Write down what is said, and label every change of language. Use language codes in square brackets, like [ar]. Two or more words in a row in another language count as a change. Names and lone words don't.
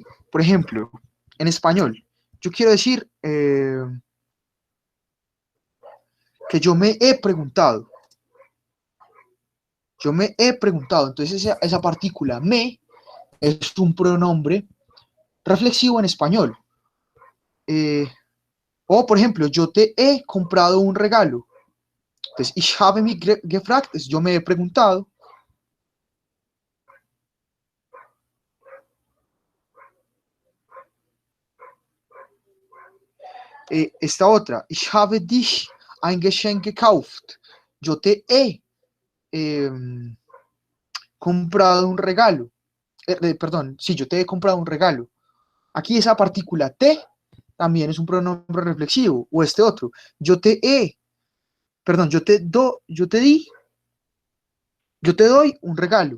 [es] Por ejemplo, en español, yo quiero decir que yo me he preguntado. Yo me he preguntado. Entonces esa partícula me es un pronombre reflexivo en español. O, por ejemplo, yo te he comprado un regalo. Entonces, [de] ich habe mich gefragt, [es] es yo me he preguntado. Esta otra, [de] ich habe dich ein Geschenk gekauft. [es] Yo te he comprado un regalo. Perdón, sí, yo te he comprado un regalo. Aquí esa partícula te también es un pronombre reflexivo. O este otro, yo te doy un regalo.